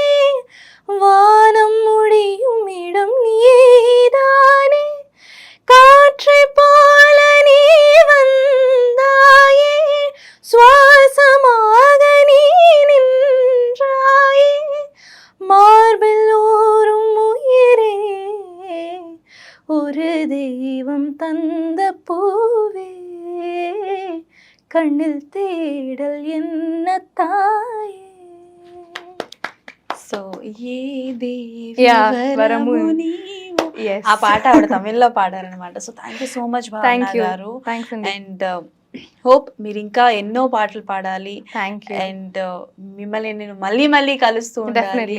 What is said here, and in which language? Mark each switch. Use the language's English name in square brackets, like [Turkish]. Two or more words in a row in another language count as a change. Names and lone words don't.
[Tamil] வானம் முடியும் இடம் நீதானே, காற்றை போல நீ வந்தாயே, சுவாசமாக நீ நின்றாயே, மார்பில் ஊறும் உயிரே ஒரு தெய்வம் தந்த பூவே கண்ணில் தேடல் என்ன தாயே. [Telugu] సో ఏ దేవి వరము నీవు, ఆ పాట ఆవిడ తమిళ్లో పాడారనమాట. [English] So thank you so much Bhavana garu. And hope [Telugu] మీరు ఇంకా ఎన్నో పాటలు పాడాలి. అండ్ మిమ్మల్ని నేను మళ్ళీ మళ్ళీ కలుస్తూ ఉండాలి.